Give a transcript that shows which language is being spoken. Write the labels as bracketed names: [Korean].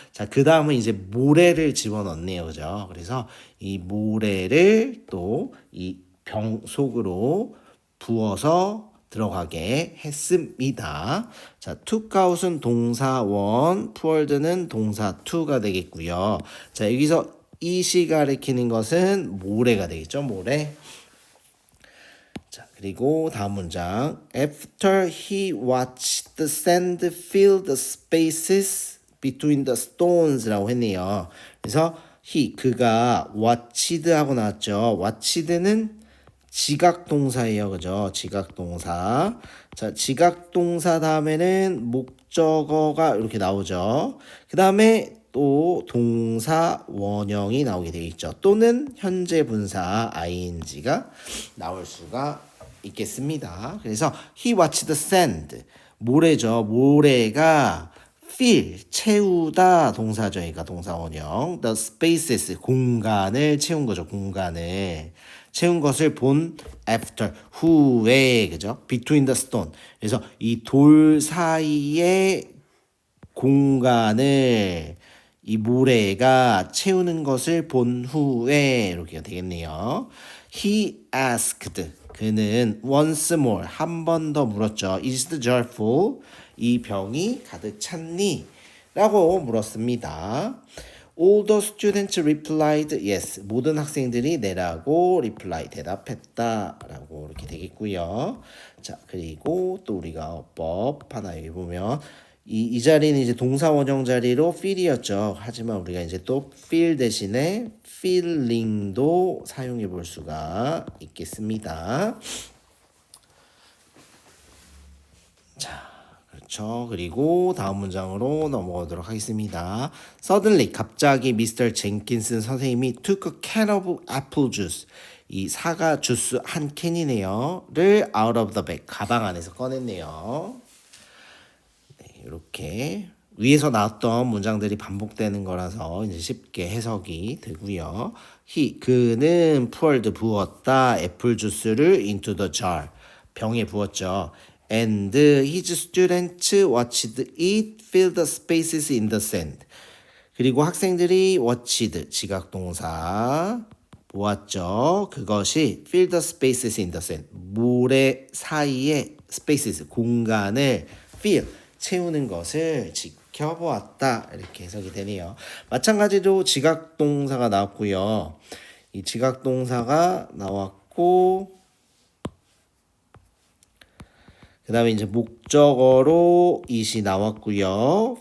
[Korean] 자, 그 다음은 이제 모래를 집어넣네요. 그죠? 그래서 이 모래를 또 이 병 속으로 부어서 들어가게 했습니다. 자, took out은 동사 원, poured는 동사 to가 되겠고요. 자, 여기서 이시 가리키는 것은 모래가 되겠죠. 모래. 자, 그리고 다음 문장. [English] After he watched the sand fill the spaces between the stones라고 했네요. [Korean] 그래서 그가 watched 하고 나왔죠. watched는 지각동사예요. 그죠? 지각동사. 자, 지각동사 다음에는 목적어가 이렇게 나오죠. 그 다음에 또 동사 원형이 나오게 되어 있죠. 또는 현재 분사 ing가 나올 수가 있겠습니다. 그래서 [English] he watched the sand. [Korean] 모래죠. 모래가 fill 채우다 동사죠. 그러니까 동사 원형. the spaces 공간을 채운 거죠. 공간을 채운 것을 본 after 후에 그죠? [English] between the stone. [Korean] 그래서 이 돌 사이에 공간을 이 모래가 채우는 것을 본 후에 이렇게 되겠네요. [English] He asked [Korean] 그는 [English] once more [Korean] 한 번 더 물었죠. [English] Is the jar full? [Korean] 이 병이 가득 찼니? 라고 물었습니다. [English] All the students replied yes. [Korean] 모든 학생들이 네라고 reply 대답했다 라고 이렇게 되겠고요. 자, 그리고 또 우리가 어법 하나 여기 보면 이 자리는 이제 동사 원형 자리로 feel이었죠. 하지만 우리가 이제 또 feel 대신에 feeling도 사용해 볼 수가 있겠습니다. 자, 그렇죠. 그리고 다음 문장으로 넘어가도록 하겠습니다. Suddenly 갑자기 미스터 젠킨슨 선생님이 [English] took a can of apple juice [Korean] 이 사과 주스 한 캔이네요.를 out of the bag 가방 안에서 꺼냈네요. 네, 이렇게 위에서 나왔던 문장들이 반복되는 거라서 이제 쉽게 해석이 되고요. 그는 poured 부었다 애플 주스를 into the jar 병에 부었죠. [English] And his students watched it fill the spaces in the sand. [Korean] 그리고 학생들이 watched 지각동사 보았죠. 그것이 [English] fill the spaces in the sand. [Korean] 모래 사이에 spaces 공간을 fill 채우는 것을 지켜보았다. 이렇게 해석이 되네요. 마찬가지로 지각동사가 나왔고요. 이 지각동사가 나왔고 그 다음에 이제 목적어로 it이 나왔고요.